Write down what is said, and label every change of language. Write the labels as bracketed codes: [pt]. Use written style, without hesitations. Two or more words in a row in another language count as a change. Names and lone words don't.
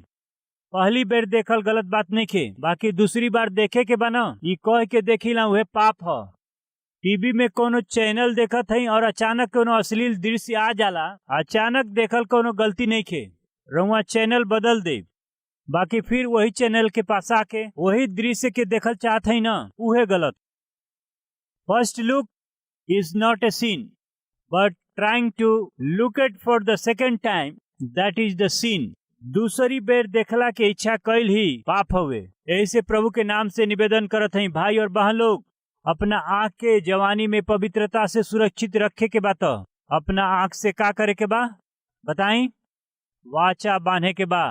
[bho] पहली बेर देखल गलत बात नहीं खे, बाकी दूसरी बार देखे के बा ना ई कह के देखिला उहे पाप ह। टीवी में कोनो चैनल देखत हई और अचानक कोनो अश्लील दृश्य आ जाला, अचानक देखल कोनो गलती नहीं खे, रउआ चैनल बदल दे, बाकी फिर वही चैनल के पास आके वही दृश्य के देखल चाहत हई ना उहे गलत। [en] First look is not a sin but trying to look it for the second time that is the sin. [bho] दूसरी बेर देखला के इच्छा कैल ही पाप हवे। ऐसे प्रभु के नाम से निवेदन करत हई भाई और बहन लोग, अपना आँख के जवानी में पवित्रता से सुरक्षित रखे के बा तो अपना आँख से का करे के बा बताई? वाचा बांधे के बा।